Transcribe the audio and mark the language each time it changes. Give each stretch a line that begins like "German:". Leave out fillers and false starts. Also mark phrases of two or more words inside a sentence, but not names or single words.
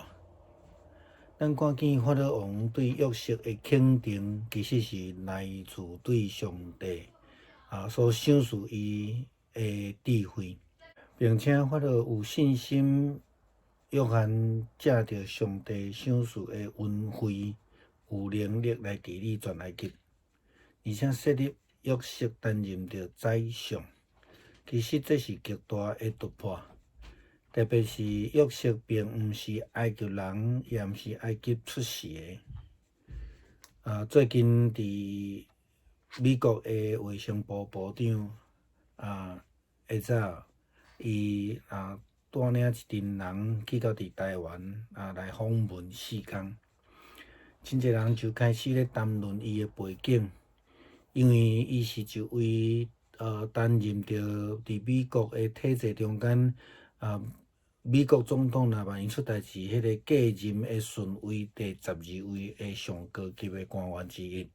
Min Nan Chinese: 咱看见法老王对约瑟的肯定，其实是来自对上帝所赏赐伊的智慧，并且法老有信心，约翰借着上帝赏赐的恩惠，有能力来治理全埃及，而且设立约瑟担任着宰相。其实这是极大的突破。特别是约瑟并毋是埃及人，也毋是埃及出世的。最近伫美国的卫生部部长下早伊带领一群人去到伫台湾来访问4天，真侪人就开始咧谈论伊的背景，因为伊是一位担任着伫美国的体制中间美国总统若万一出代志，迄个继任的顺位第12位的上高级的官员之一。